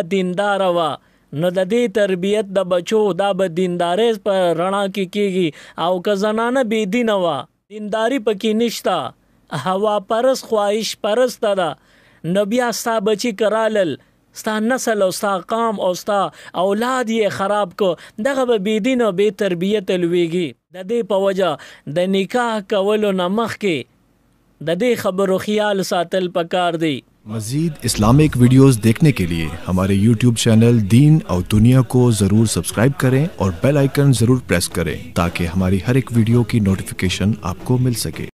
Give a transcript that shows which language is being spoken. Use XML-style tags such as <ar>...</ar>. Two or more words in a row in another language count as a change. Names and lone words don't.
<ps>دیندار وه نو د دې تربیت د بچو دا به دیندارۍ په رڼا کې کیږي او که زنانه بې دینه وه دینداري پکې نشته هوا پرست خواهش پرسته ده نو بیا ستا بچي که رالل ستا نسل او ستا قام او ستا اولاد یې خراب کو دغه به بې دینه بې تربیته لویږي د دې په وجه د نکاح کولو نه مخکې د دې خبرو خیال ساتل پکار دی</ps> <hi>मज़ीद</hi> <en>Islamic videos</en> <hi>देखने के लिए हमारे YouTube चैनल दीन और दुनिया को ज़रूर सब्सक्राइब करें और</hi> <en>bell icon</en> <hi>ज़रूर प्रेस करें ताकि हमारी हर एक वीडियो की नोटिफिकेशन आपको मिल सके।</hi>